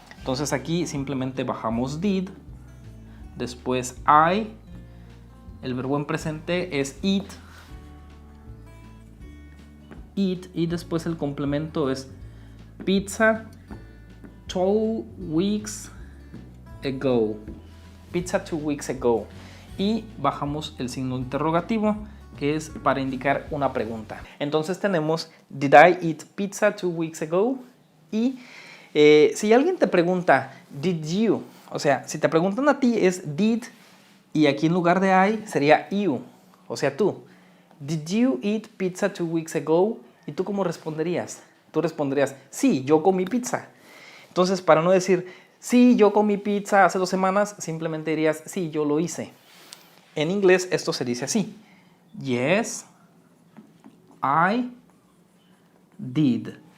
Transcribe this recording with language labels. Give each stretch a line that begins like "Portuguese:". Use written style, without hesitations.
Spanish: Entonces aquí simplemente bajamos did, después I, el verbo en presente es eat, y después el complemento es
English: pizza 2 weeks ago. Pizza 2 weeks ago.
Spanish: Y bajamos el signo interrogativo, que es para indicar una pregunta. Entonces tenemos
English: did I eat pizza 2 weeks ago?
Spanish: Y si alguien te pregunta
English: did you,
Spanish: o sea, si te preguntan a ti es did y aquí en lugar de I sería you, o sea tú.
English: Did you eat pizza 2 weeks ago?
Spanish: ¿Y tú cómo responderías? Tú responderías, sí, yo comí pizza. Entonces, para no decir, sí, yo comí pizza hace 2 semanas, simplemente dirías, sí, yo lo hice. En inglés esto se dice así.
English: Yes, I did.